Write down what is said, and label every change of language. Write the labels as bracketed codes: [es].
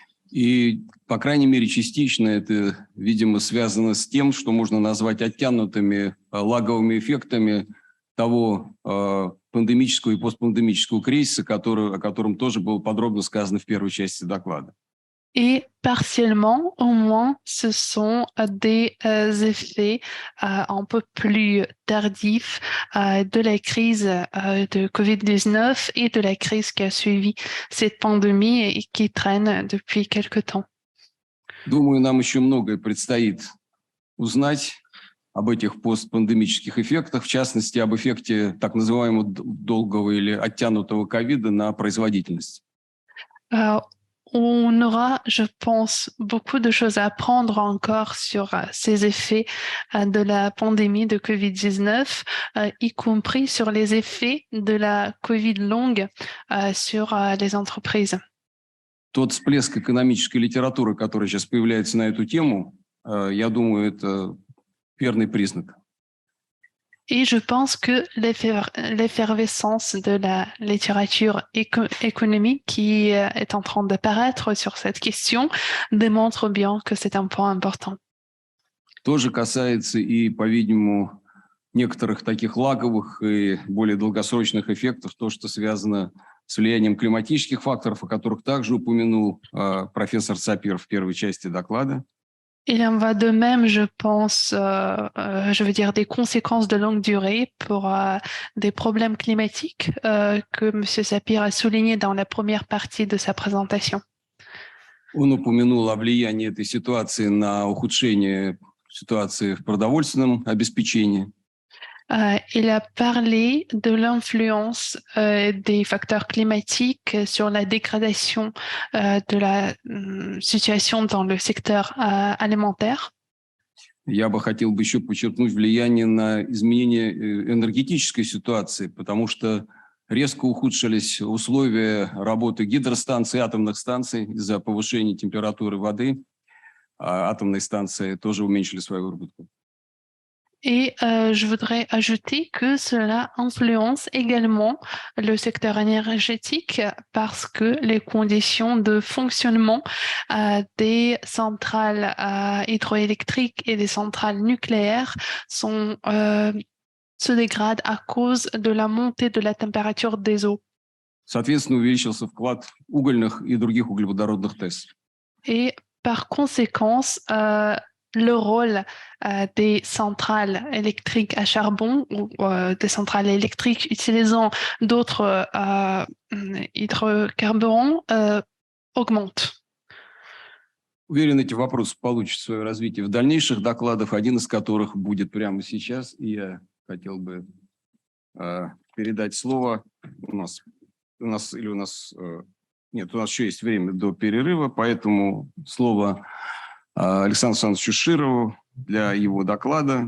[ru] И, по крайней мере, частично это, видимо, связано с тем, что можно назвать оттянутыми лаговыми эффектами того пандемического и постпандемического кризиса, о котором тоже было подробно сказано в первой части доклада. [fr] Et partiellement, au moins, ce sont des effets un peu plus tardifs de la crise de Covid-19 et de la crise qui a suivi cette pandémie et qui traîne depuis quelque temps. [ru] Думаю, нам еще многое предстоит узнать об этих постпандемических эффектах, в частности, об эффекте так называемого долгого или оттянутого ковида на производительность. [fr] On aura, je pense, beaucoup de choses à apprendre encore sur ces effets de la pandémie de Covid-19, y compris sur les effets de la Covid longue sur les entreprises. [ru] Тот всплеск экономической литературы, который сейчас появляется на эту тему, я думаю, это верный признак. [fr] Et je pense que l'effervescence de la littérature économique qui est en train d'apparaître sur cette question démontre bien que c'est un point important. [ru] Тоже касается и, по-видимому, некоторых таких лаговых и более долгосрочных эффектов, то, что связано с влиянием климатических факторов, о которых также упомянул профессор Сапир в первой части доклада. [fr] Il en va de même, je pense, des conséquences de longue durée pour des problèmes climatiques que M. Sapir a souligné dans la première partie de sa présentation. [ru] Он упомянул о влиянии этой ситуации на ухудшение ситуации в продовольственном обеспечении. [fr] Il a parlé de l'influence des facteurs climatiques sur la dégradation de la situation dans le secteur alimentaire. [ru] Я бы хотел бы еще подчеркнуть влияние на изменение энергетической ситуации, потому что резко ухудшились условия работы гидростанций, атомных станций из-за повышения температуры воды. А атомные станции тоже уменьшили свою выработку. [fr] Et je voudrais ajouter que cela influence également le secteur énergétique parce que les conditions de fonctionnement des centrales hydroélectriques et des centrales nucléaires se dégradent à cause de la montée de la température des eaux. [ru] Соответственно, увеличился вклад угольных и других углеводородных ТЭС. [fr] Et par conséquence, le rôle des centrales électriques à charbon ou des centrales électriques utilisant d'autres hydrocarburants augmente. [ru] Уверен, эти вопросы получат свое развитие в дальнейших докладах, один из которых будет прямо сейчас. И я хотел бы передать слово. У нас еще есть время до перерыва, поэтому слово Александру Александровичу Широву для его доклада.